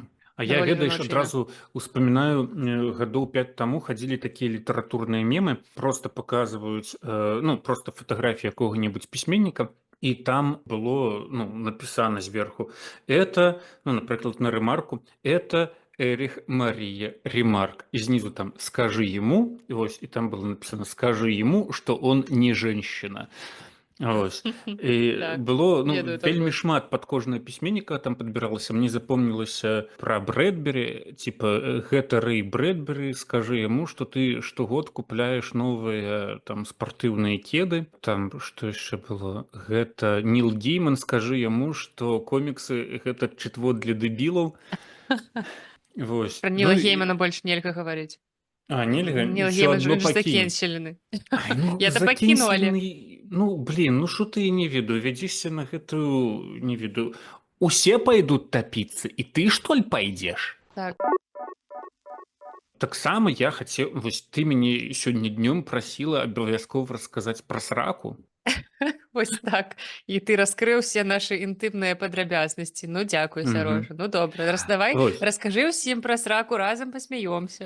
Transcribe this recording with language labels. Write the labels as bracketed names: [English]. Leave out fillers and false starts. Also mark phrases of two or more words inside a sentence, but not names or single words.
[Belarusian] А я, Даволі ведаеш, жаночая. адразу успамінаю, гадоў 5 таму хадзілі такія літаратурныя мемы, просто паказваюць, ну, просто фатаграфію якога-небудзь пісьменніка, і там было, ну, напісана зверху, это, ну, напрыклад, на ремарку, [Russian] это Эрих Мария Ремарк. И снизу там «скажи ему», и там было написано «скажи ему, что он не женщина». [Belarusian] Ось. І Так, было, ну, ведаю вельмі такое. шмат пад кожнага пісьменніка там падбіралася. Мне запомнілася пра Брэдбері, типа гэта Рэй Брэдбері, скажы яму, што ты штогод купляеш новыя там спартыўныя кеды. Там што яшчэ было? Гэта Ніл Гейман, скажы яму, што коміксы гэта чытво для дэбілаў. Вось. Пра Ніла Геймана больш нельга гаварыць. Нельга? Ніл Усё Гейман адно ж пакінь. закенселены. Ай, ну, Я то пакіну, але... [Russian] Ну, блин, ну что ты [Belarusian] не ведаю, вядзешся на гэтую, не ведаю. Усе пойдут топиться, и ты, что ли, пойдешь? Так. Таксама я хацеў, вось ты мяне сёння днём прасіла абавязкова расказаць пра сраку. Вось так. І ты раскрыў усе нашы інтымныя падрабязнасці. Ну, дзякуй, Сярожа. Ну, добра. Давай, Вось. раскажы ўсім пра сраку, разам пасмяёмся.